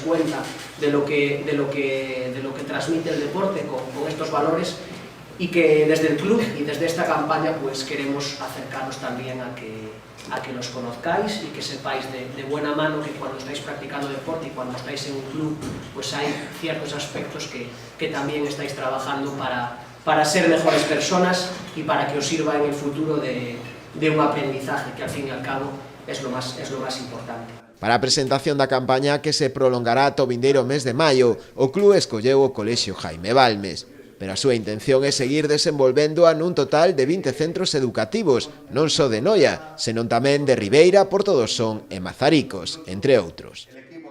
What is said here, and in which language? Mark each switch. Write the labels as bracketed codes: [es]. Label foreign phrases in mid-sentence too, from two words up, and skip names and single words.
[es] cuenta de lo que transmite el deporte con estos valores, y que desde el club y desde esta campaña pues queremos acercaros también a que los conozcáis y que sepáis de buena mano que cuando estáis practicando deporte y cuando estáis en un club pues hay ciertos aspectos que también estáis trabajando para ser mejores personas y para que os sirva en el futuro de un aprendizaje que al fin y al cabo es lo más importante. [gl] Para a presentación da campaña, que se prolongará ata o vindeiro mes de maio, o club escolleu o Colexio Jaime Balmes, pero a súa intención é seguir desenvolvéndoa nun total de 20 centros educativos, non só de Noia, senón tamén de Ribeira, Portodosón e Mazaricos, entre outros.